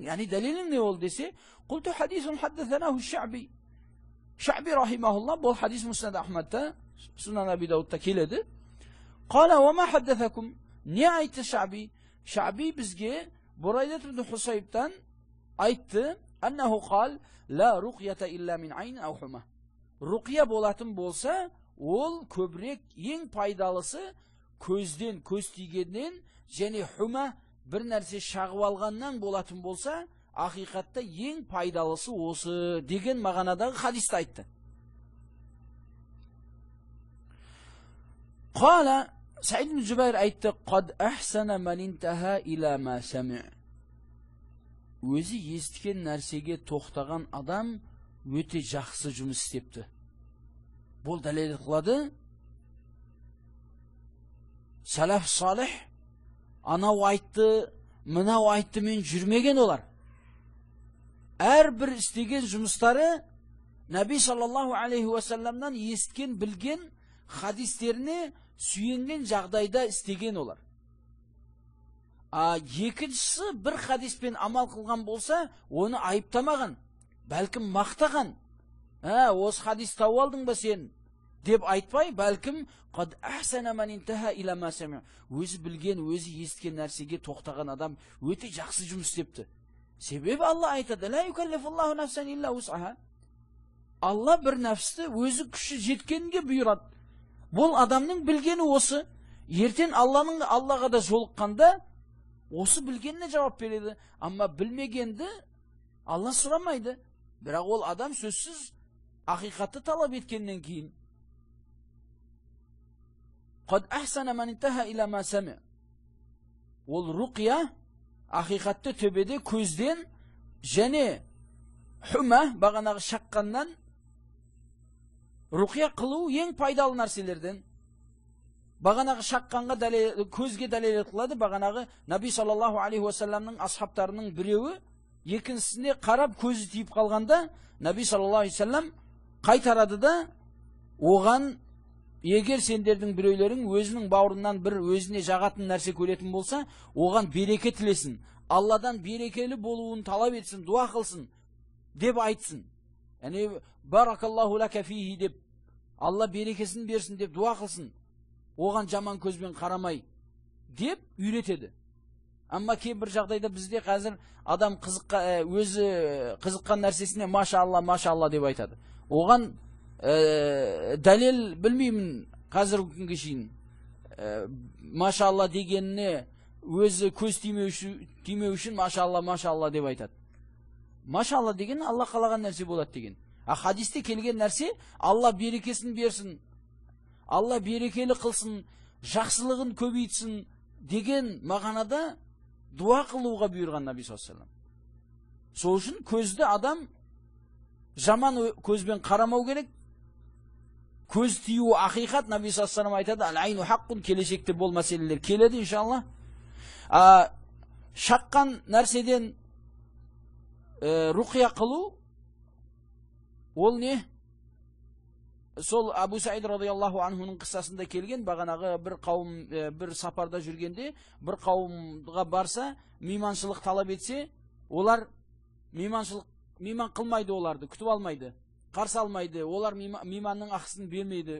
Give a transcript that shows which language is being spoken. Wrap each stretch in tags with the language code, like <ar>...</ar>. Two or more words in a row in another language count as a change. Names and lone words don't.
<kk>Яғни дәлелің не ол десе,</kk> <ar>قلت حديث حدثناه الشعبي.</ar> <kk>Шаъби рахимахуллах, бұл хадис Муснад Ахмадта, Сунан Аби Даудта келеді.</kk> <ar>قال وما حدثكم?</ar> <kk>Не айтты Шаъби? Шаъби бізге Бурайдат ибн Хусайбтан айтты,</kk> <ar>أنه قال، لا رقية إلا من عين أو حمة.</ar> <kk>Руқия болатын болса, ол көбірек ең пайдалысы көзден, көз тигеннен, және хума бір нәрсе шағып алғаннан болатын болса, ақиқатта ең пайдалысы осы деген мағанадағы хадисті айтты. Қала, Саид ибн Жубайр айтты,</kk> <ar>قد أحسن من انتهى إلى ما سمع.</ar> <kk>Өзі естіген нәрсеге тоқтаған адам өте жақсы жұмыс істепті. Бұл дәлел қылады. Салаф салих анау айтты, мынау айтты, мен жүрмеген олар. Әрбір істеген жұмыстары Наби</kk> <ar>صلى الله عليه وسلم</ar> <kk>естіген, білген хадистеріне сүйенген жағдайда істеген олар. Екіншісі бір хадиспен амал қылған болса, оны айыптамаған, бәлкім мақтаған. Осы хадис тауып алдың ба сен? Деп айтпай, бәлкім</kk> <ar>قد أحسن من انتهى إلى ما سمع.</ar> <kk>Өзі білген, өзі естіген нәрсеге тоқтаған адам өте жақсы жұмыс істепті. Себебі Алла айтады,</kk> <ar>لا يكلف الله نفسا إلا وسعها.</ar> <kk>Алла бір нәпсті өзі күші жеткенге бұйырады. Бұл адамның білгені осы. Ертең Аллаға да жолыққанда осы білгеніне жауап береді. Амма білмегенді Алла сұрамайды. Бірақ ол адам сөзсіз ақиқатты талап еткеннен кейін.</kk> <ar>قد أحسن من انتهى إلى ما سمع.</ar> <kk>Ол руқия ақиқатты төбеде көзден және хума бағанағы шаққаннан руқия қылу ең пайдалы нәрселерден. Бағанағы шаққанға көзге дәлел қылады. Бағанағы Наби</kk> <ar>صلى الله عليه وسلم</ar> <kk>асхабтарының біреуі екіншісіне қарап көзі тиіп қалғанда Наби</kk> <ar>صلى الله عليه وسلم</ar> <kk>қайтарады да, оған егер сендердің біреулерің өзінің бауырынан бір өзіне жағатын нәрсе көретін болса, оған береке тілесін, Алладан берекелі болуын талап етсін, дуа қылсын деп айтсын. Яғни</kk> <ar>بارك الله لك فيه</ar> <kk>деп, Алла берекесін берсін деп дуа қылсын, оған жаман көзбен қарамай деп үйретеді. Амма кейбір жағдайда бізде қазір адам өзі қызыққан нәрсесіне машалла деп айтады. Оған дәлел білмеймін қазіргі күнге шейін. Машалла дегеніне өзі көз тимеу үшін машалла деп айтады. Машалла деген Алла қалаған нәрсе болады деген. Хадисте келген нәрсе Алла берекесін берсін, Алла берекелі қылсын, жақсылығын көбейтсін деген мағанада дуа қылуға бұйырған Наби</kk> <ar>صلى الله عليه وسلم.</ar> <kk>Сол үшін көзді адам жаман көзбен қарамау керек. Көз тию ақиқат, Наби</kk> <ar>صلى الله عليه وسلم</ar> <kk>айтады,</kk> <ar>العين حق,</ar> <kk>келешекте бұл мәселелер келеді иншалла. Шаққан нәрседен руқия қылу, ол не? Сол Абу Саид</kk> <ar>رضي الله عنه</ar> <kk>қиссасында келген, бағанағы бір қауым бір сапарда жүргенде, бір қауымға барса, мейманшылық талап етсе, олар мейман қылмайды, оларды күтіп алмайды, қарсы алмайды, олар мейманның ақысын бермейді.</kk>